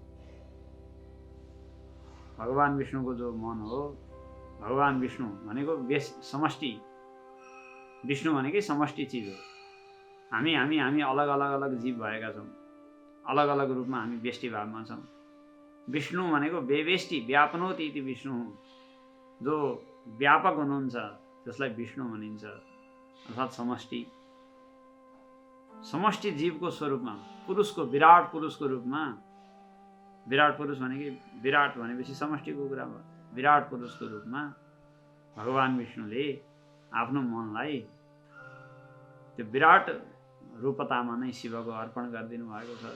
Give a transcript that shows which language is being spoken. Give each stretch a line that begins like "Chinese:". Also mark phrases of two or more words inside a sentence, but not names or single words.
Nepali: भगवान् विष्णुको जो मन हो, भगवान् विष्णु भनेको समष्टि, विष्णु भनेकै समष्टि चिज हो। हामी हामी हामी अलग अलग अलग जीव भएका छौँ, अलग अलग रूपमा हामी व्यष्टि भावमा छौँ। विष्णु भनेको व्यष्टि,
Sanskrit: व्यापनोति इति विष्णु,
Nepali: जो व्यापक हुनुहुन्छ त्यसलाई विष्णु भनिन्छ, अर्थात् समष्टि। समष्टि जीवको स्वरूपमा, पुरुषको, विराट पुरुषको रूपमा, विराट पुरुष भनेको विराट भनेपछि समष्टिको कुरा भयो। विराट पुरुषको रूपमा भगवान् विष्णुले आफ्नो मनलाई त्यो विराट रूपतामा नै शिवको अर्पण गरिदिनु भएको छ।